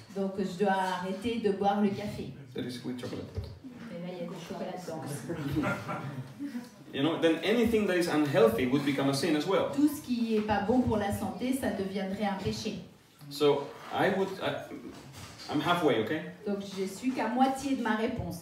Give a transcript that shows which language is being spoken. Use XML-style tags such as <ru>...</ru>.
<fr>Donc je dois arrêter de boire le café.</fr> <en>That is with chocolate.</en> <fr>Et là il y a du chocolat dedans.</fr> <en>You know, then anything that is unhealthy would become a sin as well.</en> <fr>Tout ce qui est pas bon pour la santé, ça deviendrait un péché.</fr> <en>So I'm halfway, okay?</en> <fr>Donc je suis qu'à moitié de ma réponse.</fr>